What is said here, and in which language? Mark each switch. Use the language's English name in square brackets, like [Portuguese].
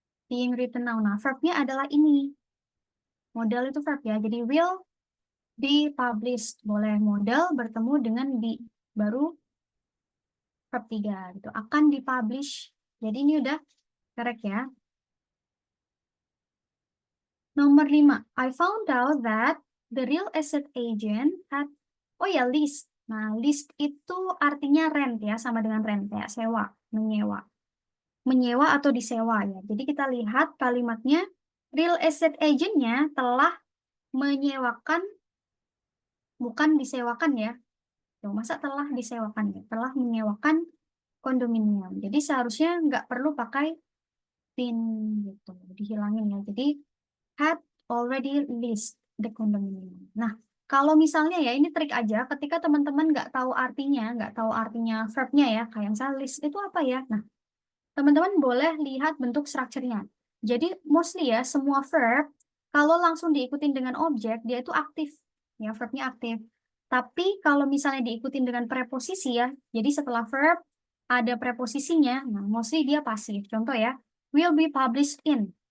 [English] Being written now. [Indonesian] Nah, verbnya adalah ini. Modal itu verb ya. [English] Jadi will be published. [Indonesian] Boleh modal bertemu dengan be. Baru verb 3 gitu. Akan dipublish. Jadi ini udah correct ya. Nomor 5. [English] I found out that the real estate agent had, oh ya, lease. [Indonesian] Nah, lease itu artinya rent ya, sama dengan rent, kayak sewa, menyewa. Menyewa atau disewa ya. Jadi kita lihat kalimatnya, real estate agentnya telah menyewakan, bukan disewakan ya. Tuh, masa telah disewakan ya? Telah menyewakan kondominium. Jadi seharusnya nggak perlu pakai pin gitu, dihilangin ya. [English] Jadi had already leased the condominium. [Indonesian] Nah, kalau misalnya ya ini trik aja, ketika teman-teman nggak tahu artinya verbnya ya, kayak misalnya list itu apa ya? Nah, teman-teman boleh lihat bentuk strukturnya. Jadi mostly ya semua verb kalau langsung diikutin dengan objek dia itu aktif, ya verbnya aktif. Tapi kalau misalnya diikutin dengan preposisi ya, jadi setelah verb ada preposisinya, nah mostly dia pasif. Contoh ya, [English] will be published in.